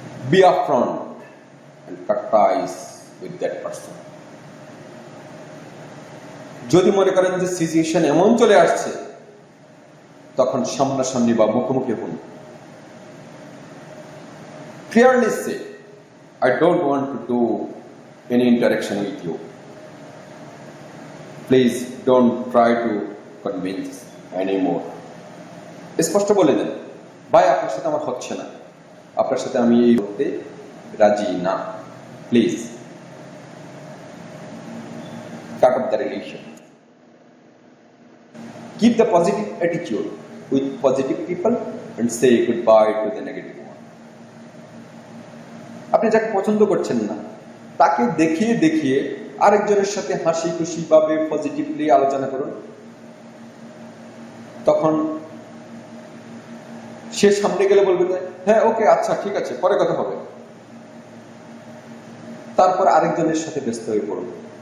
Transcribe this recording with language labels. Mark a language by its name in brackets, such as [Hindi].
[English] Be upfront and cut ties with that person. [Bangla] যদি মনে করেন যে সিচুয়েশন এমন চলে আসছে, তখন সামনাসামনি বা মুখোমুখি হন। [English] Clearly say, I don't want to do any interaction with you. Please don't try to convince anymore. [Bangla] স্পষ্ট বলে দেন, ভাই আপনার সাথে আমার হচ্ছে না, আপনার সাথে আমি এই করতে রাজি না, please [English] cut off the relation. Keep the positive attitude with positive people and say goodbye to the negative one. [Bangla] আপনি যাকে পছন্দ করছেন না তাকে দেখিয়ে দেখিয়ে আরেকজনের সাথে হাসি খুশি ভাবে পজিটিভলি আলোচনা করুন। তখন সে সামনে গেলে বলবে হ্যাঁ ওকে আচ্ছা ঠিক আছে পরে কথা হবে, তারপর আরেকজনের সাথে ব্যস্ত হয়ে পড়বে।